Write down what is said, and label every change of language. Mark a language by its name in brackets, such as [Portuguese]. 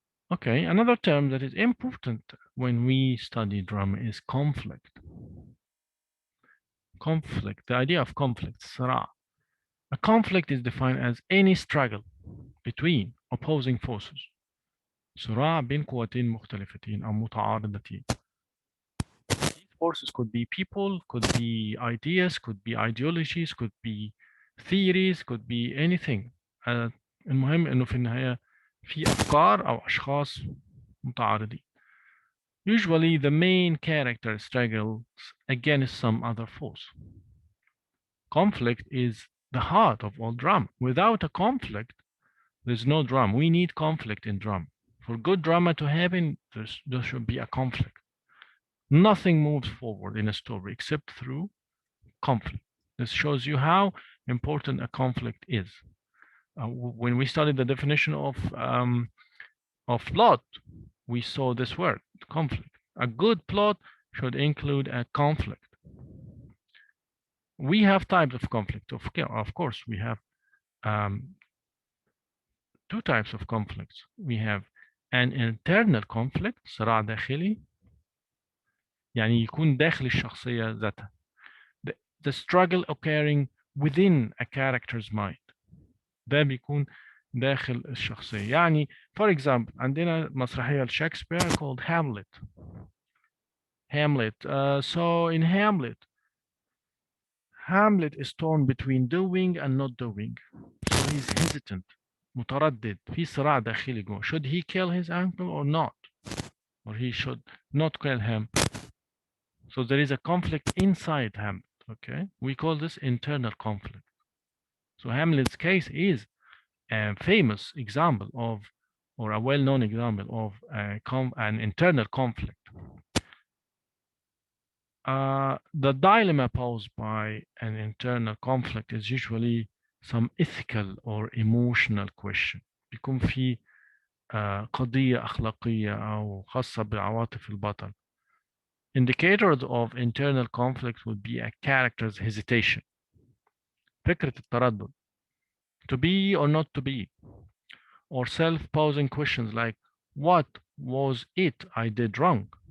[English] Okay, another term that is important when we study drama is conflict. Conflict, the idea of conflict, صراع. A conflict is defined as any struggle between opposing forces. [Arabic] صراع بين قوتين مختلفتين أو متعارضتين. [English] These forces could be people, could be ideas, could be ideologies, could be theories, could be anything. [Arabic] المهم إنه في النهاية في أفكار أو أشخاص متعارضين. [English] Usually the main character struggles against some other force. Conflict is the heart of all drama. Without a conflict, there's no drama. We need conflict in drama. For good drama to happen, there should be a conflict. Nothing moves forward in a story except through conflict. This shows you how important a conflict is. When we studied the definition of plot, we saw this word, conflict. A good plot should include a conflict. We have types of conflict. Of course, we have two types of conflicts. We have an internal conflict, [Arabic] صراع داخلي, يعني يكون داخل الشخصية ذاتها. [English] The struggle occurring within a character's mind. [Arabic] ده بيكون داخل الشخصية. يعني [English] for example [Arabic] عندنا مسرحية لشكسبير [English] called Hamlet. So in Hamlet is torn between doing and not doing. So he's hesitant. [Arabic] متردد. في صراع داخلي جوه. [English] Should he kill his uncle or not? Or he should not kill him. So there is a conflict inside Hamlet. Okay, we call this internal conflict. So Hamlet's case is a famous example of, or a well-known example of an internal conflict. The dilemma posed by an internal conflict is usually some ethical or emotional question. [Arabic] بيكون في قضية أخلاقية أو خاصة بعواطف البطل. [English] Indicators of internal conflict would be a character's hesitation. [Arabic] فكرة التردد. [English] To be or not to be. Or self-posing questions like, what was it I did wrong?